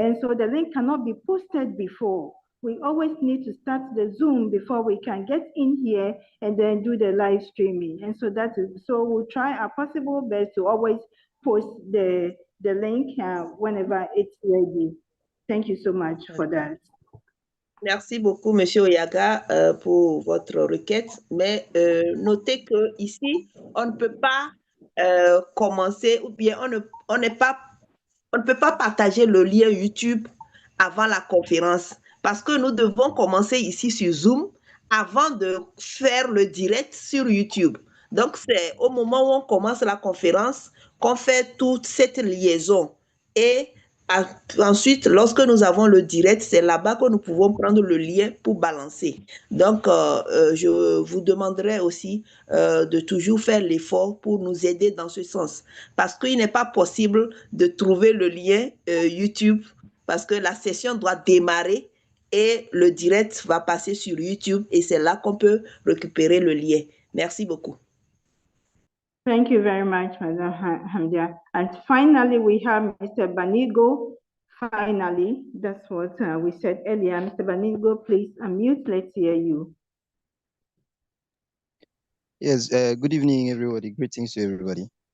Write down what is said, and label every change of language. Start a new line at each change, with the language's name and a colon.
English: And so the link cannot be posted before. We always need to start the Zoom before we can get in here and then do the live streaming. And so so we'll try our possible best to always post the link whenever it's ready. Thank you so much for that.
French: Merci beaucoup, Monsieur Oyaga, pour votre requête. Mais notez que ici, on ne peut pas commencer, ou bien on ne peut pas partager le lien YouTube avant la conférence, parce que nous devons commencer ici sur Zoom avant de faire le direct sur YouTube. Donc, c'est au moment où on commence la conférence qu'on fait toute cette liaison. Et ensuite, lorsque nous avons le direct, c'est là-bas que nous pouvons prendre le lien pour balancer. Donc, je vous demanderai aussi de toujours faire l'effort pour nous aider dans ce sens. Parce qu'il n'est pas possible de trouver le lien YouTube, parce que la session doit démarrer et le direct va passer sur YouTube et c'est là qu'on peut récupérer le lien. Merci beaucoup.
English: Thank you very much, Madam Hamdia. And finally, we have Mr. Banigo. Finally, that's what we said earlier. Mr. Banigo, please unmute. Let's hear you. Yes, good evening, everybody. Greetings to everybody.